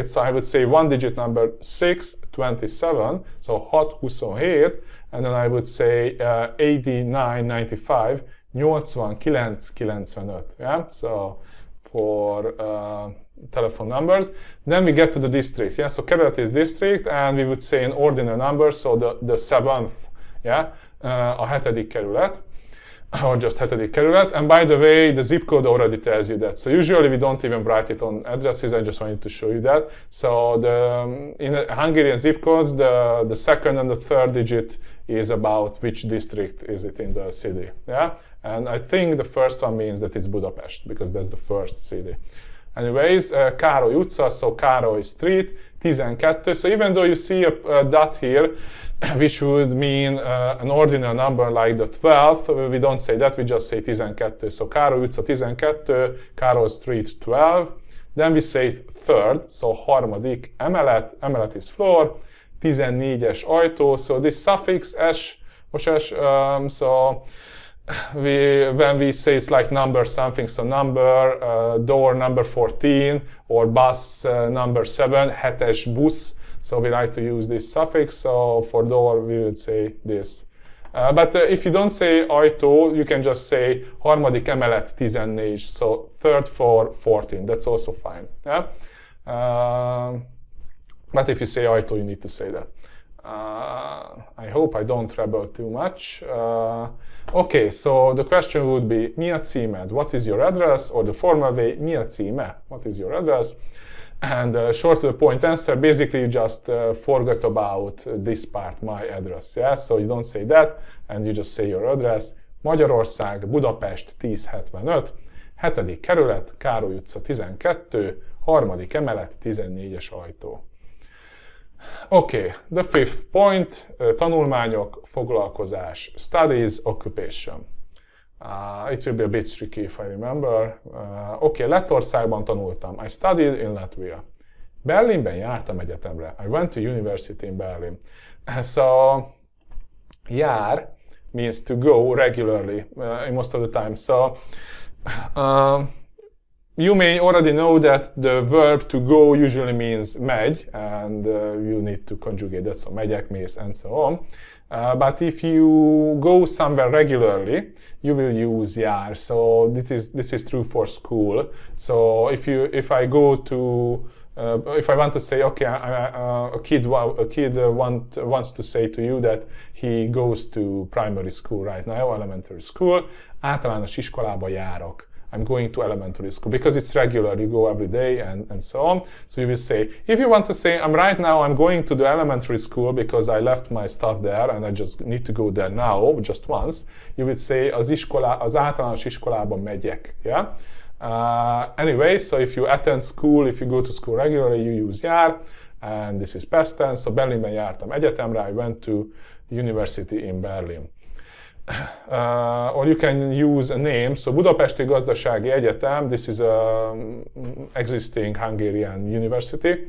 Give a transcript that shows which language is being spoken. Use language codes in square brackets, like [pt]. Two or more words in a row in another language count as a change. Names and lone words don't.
[en] So I would say one digit number 627, so 627, and then I would say 89, 95, 89, 95. Yeah, so for telephone numbers. Then we get to the district. Yeah, so kerület is district, and we would say an ordinal number, so the seventh. Yeah, [hu] a hetedik kerület, or just hetedik kerület. [en] And by the way, the zip code already tells you that. So usually we don't even write it on addresses. I just wanted to show you that. So in Hungarian zip codes, the second and the third digit is about which district is it in the city. Yeah, and I think the first one means that it's Budapest because that's the first city. Anyways, Károly utca, so Károly street, 12. So even though you see a dot here, which would mean an ordinal number like the 12th, we don't say that, we just say 12. So Károly utca 12, Károly street 12. Then we say third, so [hu] harmadik emelet, [en] emelet is floor, [hu] 14-es ajtó, [en] so this suffix s, so when we say it's like number something, so number, door number 14, or bus number 7, [hu] 7-es busz, [en] so we like to use this suffix, so for door we would say this. But if you don't say ajtó, you can just say [hu] harmadik emelet 14, [en] so third floor 14, that's also fine. Yeah? But if you say ajtó, you need to say that. I hope I don't rebel too much. Okay, so the question would be, [hu] mi a címed? [en] What is your address? Or the formal way, [hu] mi a címe? [en] What is your address? And short to the point answer, basically you just forgot about this part, my address. Yeah? So you don't say that, and you just say your address. [hu] Magyarország, Budapest 1075, 7. kerület, Károly utca 12, 3. emelet, 14-es ajtó. [en] Okay, the fifth point, [hu] tanulmányok, foglalkozás, [en] studies, occupation. It will be a bit tricky if I remember. [hu] Okay, Lettországban tanultam. [en] I studied in Latvia. [hu] Berlinben jártam egyetemre. [en] I went to university in Berlin. So, jár means to go regularly most of the time. So, you may already know that the verb to go usually means megy, and you need to conjugate that, so [hu] megyek, mész, [en] and so on. But if you go somewhere regularly, you will use jár. So this is true for school. So if I go to if I want to say, okay, a kid wants to say to you that he goes to primary school right now, elementary school, [hu] általános iskolába járok. [en] I'm going to elementary school because it's regular, you go every day and so on. So you will say, if you want to say, I'm going to the elementary school because I left my stuff there and I just need to go there now, just once, you would say, [hu] az általános iskolába megyek. [en] Yeah? Anyway, so if you attend school, if you go to school regularly, you use jár, and this is past tense. [hu] So Berlinben jártam egyetemre, [en] I went to university in Berlin. Or you can use a name, so Budapesti Gazdasági Egyetem, this is an existing Hungarian university.